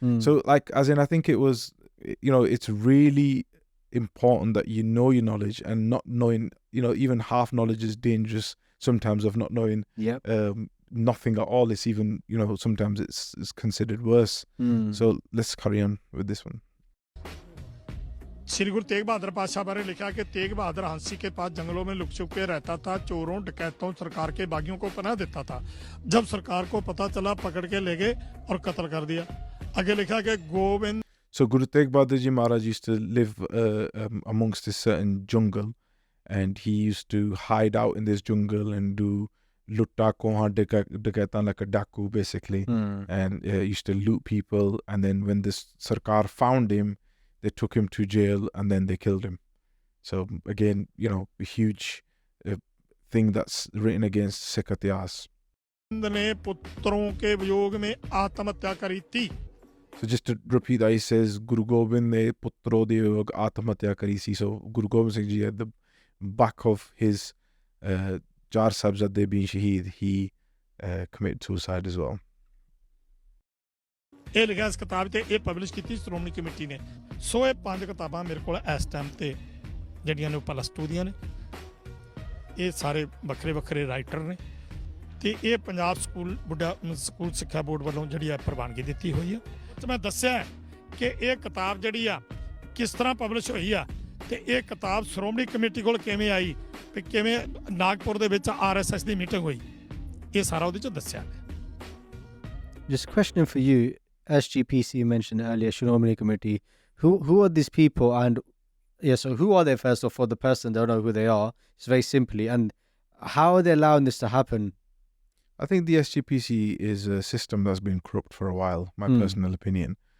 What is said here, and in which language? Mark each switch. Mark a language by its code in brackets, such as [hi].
[en] So like, as in, I think it was, it's really important that you know your knowledge, and not knowing, even half knowledge is dangerous sometimes, of not knowing nothing at all. It's even, sometimes it's considered worse. So let's carry on with this one. [hi] Shri Guru Tegh Bahadur पातशाह बारे लिखा कि तेग बहादुर हंसी के पास जंगलों में look छुप के रहता था, चोरों डकैतों सरकार के बागियों को पनाह देता था। जब सरकार को पता चला, पकड़ के ले गए और कत्ल कर दिया। आगे लिखा कि Govind [en] So Guru Tegh Bahadur Ji Maharaj used to live amongst this certain jungle, and he used to hide out in this jungle and do [pa] lutta kohan dakaitan, [en] like a daku basically, and used to loot people. And then when this Sarkar found him, they took him to jail and then they killed him. So again, a huge thing that's written against Sikh itihas. [hi] ने पुत्रों के वियोग में आत्महत्या करी थी। [en] So just to repeat that, he says, [pa] Guru Gobind ne putro de yog atmahatya kari si. [en] So Guru Gobind Singh Ji, at the back of his Jar Sabzade being Shaheed, he committed suicide as well. [pa] ਇਹ ਲਿਖਿਆ ਇਸ ਕਿਤਾਬ ਤੇ ਇਹ publish ਕੀਤੀ Shiromani committee ਨੇ। ਸੋ ਇਹ 5 ਕਿਤਾਬਾਂ ਮੇਰੇ ਕੋਲ ਇਸ ਟਾਈਮ ਤੇ ਜਿਹੜੀਆਂ ਨੇ ਉਹ +2 ਦੀਆਂ ਨੇ। ਇਹ ਸਾਰੇ ਵੱਖਰੇ ਵੱਖਰੇ ਰਾਈਟਰ ਨੇ ਤੇ ਇਹ ਪੰਜਾਬ ਸਕੂਲ ਸਿੱਖਿਆ ਬੋਰਡ ਵੱਲੋਂ ਜਿਹੜੀ ਆ ਪ੍ਰਵਾਨਗੀ ਦਿੱਤੀ ਹੋਈ ਆ। ਤੇ ਮੈਂ ਦੱਸਿਆ ਕਿ ਇਹ ਕਿਤਾਬ ਜਿਹੜੀ ਆ ਕਿਸ ਤਰ੍ਹਾਂ ਪਬਲਿਸ਼ ਹੋਈ ਆ ਤੇ ਇਹ ਕਿਤਾਬ ਸ਼੍ਰੋਮਣੀ ਕਮੇਟੀ ਕੋਲ ਕਿਵੇਂ ਆਈ ਤੇ ਕਿਵੇਂ ਨਾਗਪੁਰ ਦੇ ਵਿੱਚ RSS ਦੀ ਮੀਟਿੰਗ ਹੋਈ, ਇਹ ਸਾਰਾ ਉਹਦੇ 'ਚ ਦੱਸਿਆ। [en] Just a question for you. SGPC you mentioned earlier, Shroomani Committee. Who are these people? And so who are they first of all? The person don't know who they are. It's very simply. And how are they allowing this to happen? I think the SGPC is a system that's been corrupt for a while, my personal opinion.